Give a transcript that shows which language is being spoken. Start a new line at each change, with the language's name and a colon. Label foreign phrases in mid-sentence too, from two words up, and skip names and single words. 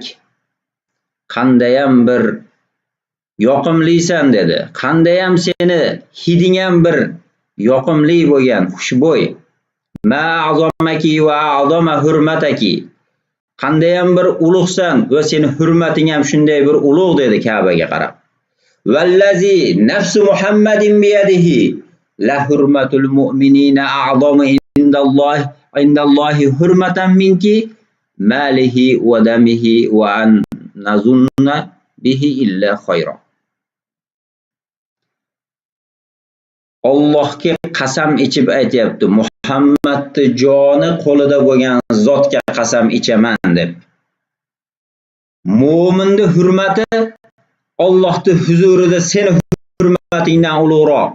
Uzbek: Qandayam bir yoqimlisan dedi. Qandayam seni hiding ham bir yoqimli bo'lgan, xushbo'y.
Arabic: ما أعظمك وأعظم حرمتك.
Uzbek: Qandayam bir ulug'san va seni hurmating ham shunday bir ulug' dedi Ka'baga qarab.
Arabic: والذي نفس محمد بيده لحرمة المؤمنين أعظم عند الله حرمة منك ماله ودمه وأن نظن به إلا خيرا.
Uzbek: Allohga qasam ichib aytayapti, Muhammadning joni qo'lida bo'lgan zotga qasam ichaman deb. Mo'minning hurmati Allohning huzurida seni hurmatingdan ulug'roq.